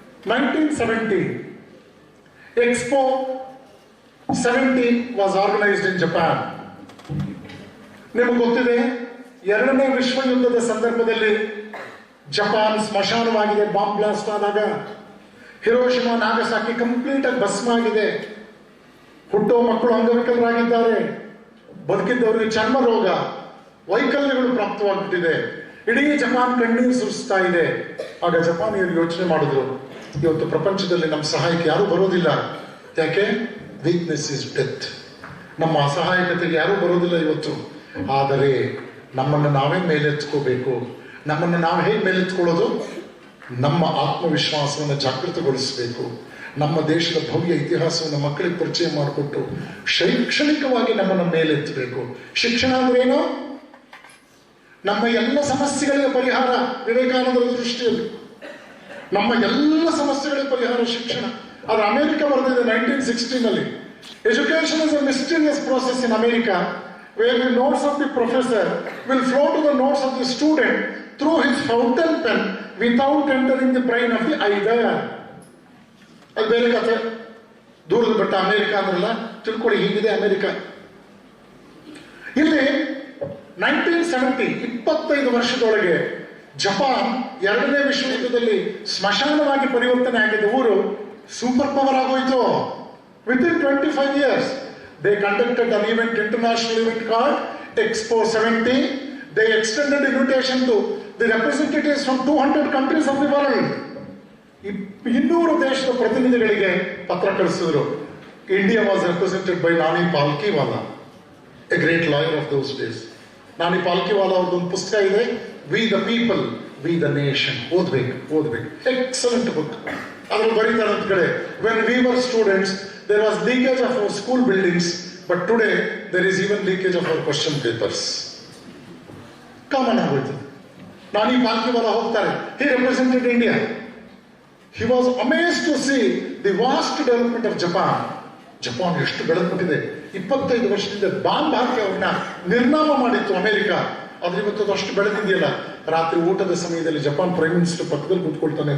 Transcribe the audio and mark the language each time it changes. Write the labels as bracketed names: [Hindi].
[English] 1970 Expo 17 was organized in Japan. [Kannada] ನಿಮಗೆ ಗೊತ್ತಿದೆ, 2ನೇ ವಿಶ್ವ ಯುದ್ಧದ ಸಂದರ್ಭದಲ್ಲಿ ಜಪಾನ್ ಸ್ಮಶಾನವಾಗಿದೆ. ಬಾಂಬ್ ಬ್ಲಾಸ್ಟ್ ಆದಾಗ ಹಿರೋಶಿಮಾ, ನಾಗಸಾಕಿ ಕಂಪ್ಲೀಟ್ ಆಗಿ ಭಸ್ಮ ಆಗಿದೆ. ಹುಟ್ಟೋ ಮಕ್ಕಳು ಅಂಗವಿಕಲರಾಗಿದ್ದಾರೆ. ಬದುಕಿದ್ದವರಿಗೆ ಚರ್ಮ ರೋಗ, ವೈಕಲ್ಯಗಳು ಪ್ರಾಪ್ತವಾಗ್ಬಿಟ್ಟಿದೆ. ಇಡೀ ಜಪಾನ್ ಕಣ್ಣೀರು ಸುರಿಸ್ತಾ ಇದೆ. ಆಗ ಜಪಾನಿಯರು ಯೋಚನೆ ಮಾಡಿದ್ರು, ಇವತ್ತು ಪ್ರಪಂಚದಲ್ಲಿ ನಮ್ಮ ಸಹಾಯಕ್ಕೆ ಯಾರೂ ಬರೋದಿಲ್ಲ. ಯಾಕೆ? [English] Weakness is death. [Kannada] ನಮ್ಮ ಅಸಹಾಯಕತೆಗೆ ಯಾರೂ ಬರೋದಿಲ್ಲ ಇವತ್ತು. ಆದರೆ ನಮ್ಮನ್ನು ನಾವೇ ಮೇಲೆತ್ಕೋಬೇಕು. ನಮ್ಮನ್ನು ನಾವು ಹೇಗೆ ಮೇಲೆತ್ಕೊಳ್ಳೋದು? ನಮ್ಮ ಆತ್ಮವಿಶ್ವಾಸವನ್ನು ಜಾಗೃತಗೊಳಿಸಬೇಕು. ನಮ್ಮ ದೇಶದ ಭವ್ಯ ಇತಿಹಾಸವನ್ನು ಮಕ್ಕಳಿಗೆ ಪರಿಚಯ ಮಾಡಿಕೊಟ್ಟು ಶೈಕ್ಷಣಿಕವಾಗಿ ನಮ್ಮನ್ನು ಮೇಲೆತ್ತಬೇಕು. ಶಿಕ್ಷಣ ಅಂದ್ರೇನು? ನಮ್ಮ ಎಲ್ಲ ಸಮಸ್ಯೆಗಳಿಗೆ ಪರಿಹಾರ. ವಿವೇಕಾನಂದರ ದೃಷ್ಟಿಯಲ್ಲಿ ನಮ್ಮ ಎಲ್ಲ ಸಮಸ್ಯೆಗಳಿಗೆ ಪರಿಹಾರ ಶಿಕ್ಷಣ. ಅದು ಅಮೆರಿಕ ಬರೆದಿದೆ [English] 1916 education is a mysterious process in America, where the notes of the professor will flow to the notes of the student through his fountain pen without entering the brain of the either. [Kannada] ಅದು ಬೇರೆ ಕಥೆ. ದೂರದ ಬೆಟ್ಟ America ಅಂದ್ರಲ್ಲ, ತಿಳ್ಕೊಳ್ಳಿ, ಹೀಗಿದೆ America. ಇಲ್ಲಿ 1970 25 ವರ್ಷದೊಳಗೆ ಜಪಾನ್ ಎರಡನೇ ವಿಶ್ವಯುದ್ಧದಲ್ಲಿ ಸ್ಮಶಾನವಾಗಿ ಪರಿವರ್ತನೆ ಆಗಿದ್ದ ಊರು ಸೂಪರ್ ಪವರ್ ಆಗೋಯ್ತು. [English] Within 25 years they conducted an event, international event called Expo 70. They extended invitation to the representatives from 200 countries of the world. [Kannada] 200 ದೇಶದ ಪ್ರತಿನಿಧಿಗಳಿಗೆ ಪತ್ರ ಕಳಿಸಿದ್ರು. [English] India was represented by Nani Palkhiwala, a great lawyer of those days. [Kannada] Nani Palkhiwala ಅವ್ರದ್ದೊಂದು ಪುಸ್ತಕ ಇದೆ, we the people we the nation. ಓದ್ಬೇಕು. Excellent book. ಅದ್ರಲ್ಲಿ ಬರೀತಾರೆ ಅಂತ ಕಡೆ, [English] When we were students there was leakage of our school buildings, but today there is even leakage of our question papers. [Kannada] Common ಆಗೋಯ್ತು. ನಾನಿ ಪಾಲ್ಕಿವಾಲಾ ಹೋಗ್ತಾರೆ. [English] He represented India. He was amazed to see the vast development of Japan. [Kannada] Japan ಎಷ್ಟು ಬೆಳೆದ್ಬಿಟ್ಟಿದೆ. 25 ವರ್ಷದಿಂದ bomb ಹಾಕಿ ಅವ್ರನ್ನ ನಿರ್ನಾಮ ಮಾಡಿತ್ತು America. ಆದ್ರೆ ಇವತ್ತು ಅಷ್ಟು ಬೆಳೆದಿದೆಯಲ್ಲ. ರಾತ್ರಿ ಊಟದ ಸಮಯದಲ್ಲಿ ಜಪಾನ್ ಪ್ರೈಮ್ ಮಿನಿಸ್ಟರ್ ಪಕ್ಕದಲ್ಲಿ ಕೂತ್ಕೊಳ್ತಾನೆ.